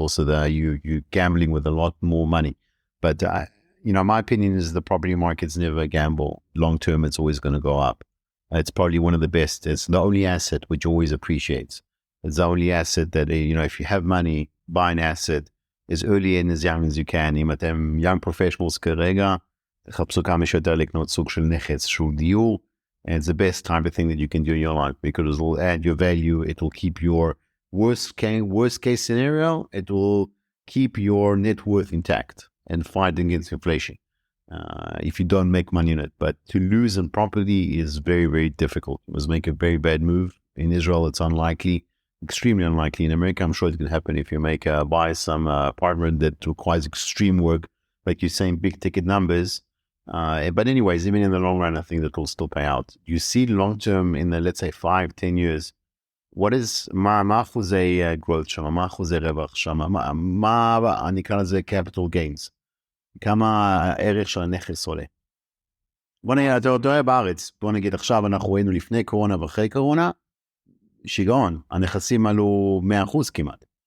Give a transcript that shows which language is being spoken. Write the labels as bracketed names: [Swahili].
[English] Also, you're gambling with a lot more money. But my opinion is the property market's never a gamble. Long term, it's always going to go up. It's probably one of the best. It's the only asset which always appreciates. It's the only asset that if you have money, buy an asset as early and as young as you can. [Hebrew] אם אתם [English] young professionals [Hebrew] כרגע, תחפשו כמה שיותר לקנות סוג של נכס, שהוא דיור. [English] And it's the best type of thing that you can do in your life, because it will add your value. It will keep your worst case scenario. It will keep your net worth intact and fight against inflation if you don't make money on it. But to lose on property is very, very difficult. You must make a very bad move. In Israel, it's unlikely, extremely unlikely. In America, I'm sure it can happen if you buy some apartment that requires extreme work, like you're saying, big ticket numbers. But anyways, even in the long run, I think that will still pay out. You see long term in the, let's say, 5-10 years, what is, [Hebrew] מה אחוזי growth שם, מה אחוזי רווח שם, מה אני אקרא לזה capital gains, כמה הערך של הנכס עולה. בוא נגיד, אתה רואה בארץ, בוא נגיד עכשיו אנחנו ראינו לפני קורונה ואחרי קורונה, שיגעון, הנכסים עלו 100% כמעט.